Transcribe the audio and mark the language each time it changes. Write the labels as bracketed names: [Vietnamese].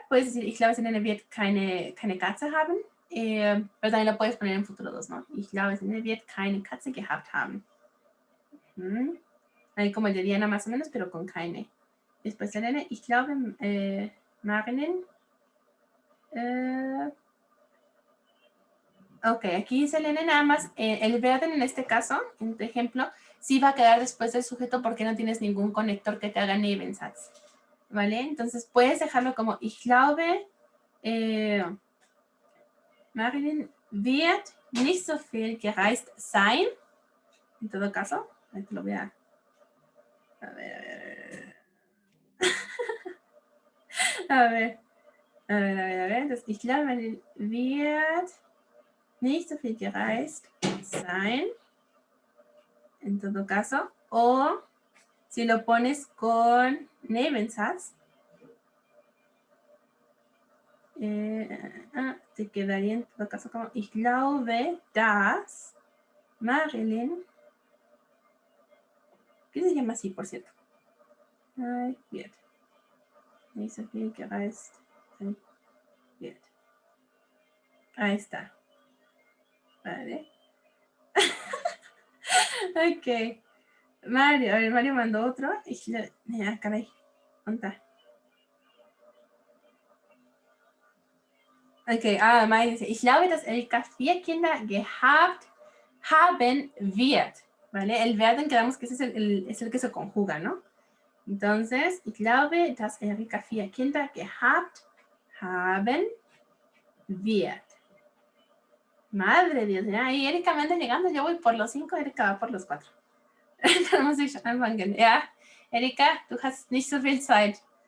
[Spanish] Puedes decir, [German] ich glaube, Selene wird keine Katze haben, [Spanish] pero también lo puedes poner en futuro 2, ¿no? [German] Ich glaube, Selene wird keine Katze gehabt haben. [Spanish] Ahí como el de Diana más o menos, pero con keine. Después Selene, [German] ich glaube, [Spanish] Marilyn. Ok, aquí Selene nada más, el werden en este caso, en tu ejemplo, sí va a quedar después del sujeto porque no tienes ningún conector que te haga Nebensatz. ¿Vale? Entonces puedes dejarlo como [German] ich glaube, Marilyn wird nicht so viel gereist sein. [Spanish] En todo caso, ahí te lo voy a ver. A ver. Entonces, [German] ich glaube, Marilyn wird nicht so viel gereist sein. [Spanish] En todo caso. O si lo pones con Nebensatz, te quedaría en todo caso como [German] ich glaube, dass [Spanish] Marilyn, ¿qué se llama así, por cierto? [German] Ay, wird. Nicht so viel gereist wird. [Spanish] Ahí está. Vale. Ok. Mario, a ver, Mario mandó otro. Caray. ¿Dónde está? [German] Okay, Mario [Spanish] dice, [German] ich glaube, dass Erika 4 Kinder gehabt haben wird. [Spanish] ¿Vale? El werden, quedamos que ese es el que se conjuga, ¿no? Entonces, [German] ich glaube, dass Erika 4 Kinder gehabt haben wird. [Spanish] Madre Dios, ya. Y Erika me anda llegando, yo voy por los 5, Erika va por los 4. [German] Da muss ich anfangen. Ja, Erika, du hast nicht so viel Zeit.